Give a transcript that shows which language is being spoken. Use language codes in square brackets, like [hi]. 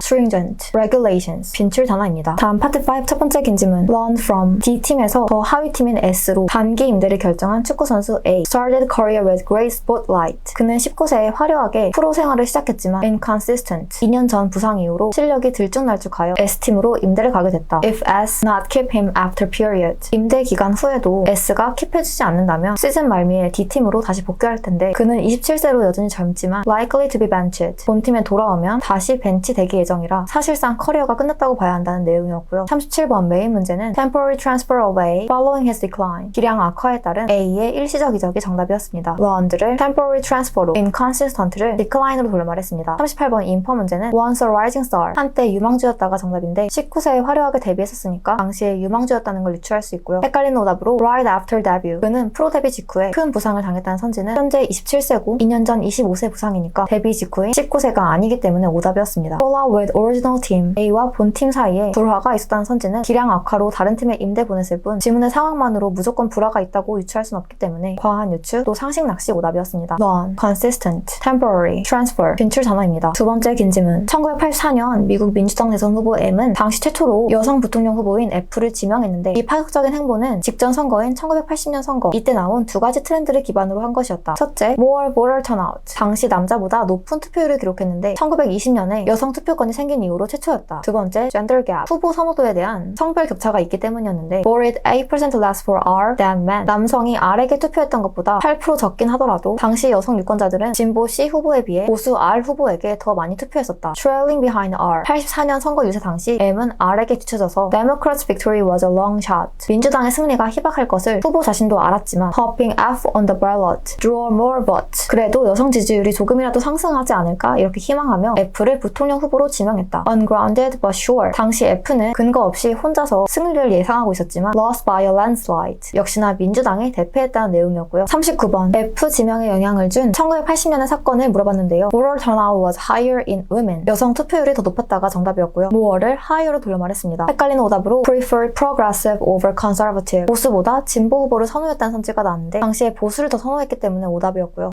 [en] stringent, regulations, [ko] 빈출 단어입니다. 다음 파트 5 첫 번째 긴지문 [en] learn from. [ko] D팀에서 더 하위 팀인 S로 단기 임대를 결정한 축구선수 A [en] started career with great spotlight. [ko] 그는 19세에 화려하게 프로 생활을 시작했지만 inconsistent. 2년 전 부상 이후로 실력이 들쭉날쭉하여 S팀으로 임대를 가게 됐다. [en] If S not keep him after period. [ko] 임대 기간 후에도 S가 킵해주지 않는다면 시즌 말미에 D팀으로 다시 복귀할 텐데 그는 27세로 여전히 젊지만 [en] likely to be benched. [ko] 본팀에 돌아오면 다시 벤치 되기 예정이라 사실상 커리어가 끝났다고 봐야 한다는 내용이었고요. 37번 메인 문제는 [en] temporary transfer away following his decline. [ko] 기량 악화에 따른 A의 일시적 이적이 정답이었습니다. learned를 temporary transfer로 inconsistent를 decline으로 돌려말했습니다. 38번 인퍼 문제는 [en] once a rising star. [ko] 한때 유망주였다가 정답인데 19세에 화려하게 데뷔했었으니까 당시에 유망주였다는 걸 유추할 수 있고요. 헷갈리는 오답으로 [en] right after debut. [ko] 그는 프로 데뷔 직후에 큰 부상을 당했다는 선지는 현재 27세고 2년 전 25세 부상이니까 데뷔 직후인 19세가 아니기 때문에 오답이었습니다. [en] fall out with original team. [ko] A와 본팀 사이에 불화가 있었다는 선지는 기량 악화로 다른 팀에 임대 보냈을 뿐 지문의 상황만으로 무조건 불화가 있다고 유추할 수는 없기 때문에 과한 유추 또 상식 낚시 오답이었습니다. [en] non, consistent, temporary, transfer, [ko] 빈출 단어입니다. 두 번째 긴지문 1984년 미국 민주당 대선 후보 M은 당시 최초로 여성 부통령 후보인 F를 지명했는데 이 파격적인 행보는 직전 선거인 1980년 선거 이때 나온 두 가지 트렌드를 기반으로 한 것이었다. 첫째, [en] more voter turnout. [ko] 당시 남자보다 높은 투표율을 기록했는데 1920년에 여성 투표권이 생긴 이후로 최초였다. 두 번째, gender gap. 후보 선호도에 대한 성별 격차가 있기 때문이었는데 [en] voted 8% less for R than men. [ko] 남성이 R에게 투표했던 것보다 8% 적긴 하더라도 당시 여성 유권자들은 진보 C 후보에 비해 보수 R 후보에게 더 많이 투표했었다. [en] trailing behind R. [ko] 84년 선거 유세 당시 M은 R에게 뒤쳐져서 [en] Democrats' victory was a long shot. [ko] 민주당의 승리가 희박할 것을 후보 자신도 알았지만 [en] popping F on the ballot drew more votes. [ko] 그래도 여성 지지율이 조금이라도 상승하지 않을까 이렇게 희망하며 F를 부통령 후보로 지명했다. [en] ungrounded but sure. [ko] 당시 F는 근거 없이 혼자서 승리를 예상하고 있었지만 [en] lost by a landslide. [ko] 역시나 민주당이 대패했다는 내용이었고요. 39번 F 지명에 영향을 준 1980년의 사건을 물어봤는데요. [en] voter turnout was higher in women. [ko] 여성 투표율이 더 높았다가 정답이었고요. more를 higher로 돌려말했습니다. 헷갈리는 오답으로 [en] preferred progressive over conservative. [ko] 보수보다 진보 후보를 선호했다는 선지가 나왔는데 당시에 보수를 더 선호했기 때문에 오답이었고요.